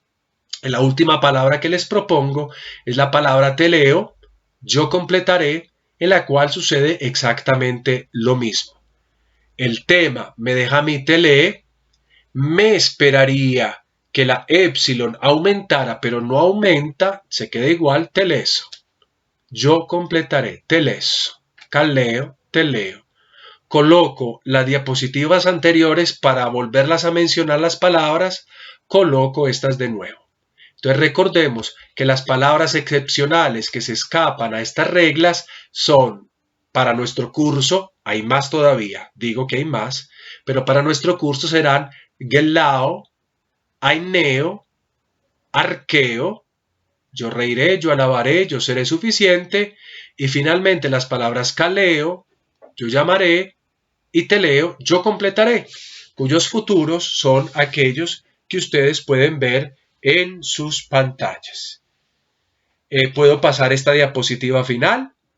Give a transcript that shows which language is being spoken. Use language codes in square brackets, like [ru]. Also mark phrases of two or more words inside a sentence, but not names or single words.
[es] La última palabra que les propongo es la palabra teleo, yo completaré, en la cual sucede exactamente lo mismo. el tema me deja a mí tele, me esperaría que la épsilon aumentara, pero no aumenta, se queda igual, teleso. Yo completaré [el] τελέσω, καλέω, τελέω. [es] Coloco las diapositivas anteriores para volverlas a mencionar las palabras, coloco estas de nuevo. Entonces recordemos que las palabras excepcionales que se escapan a estas reglas son, para nuestro curso, hay más todavía, digo que hay más, pero para nuestro curso serán [el] γελάω, αἰνέω, ἀρκέω, [es] yo reiré, yo alabaré, yo seré suficiente, y finalmente las palabras caleo, yo llamaré, y teleo, yo completaré, cuyos futuros son aquellos que ustedes pueden ver en sus pantallas. ¿Puedo pasar esta diapositiva final?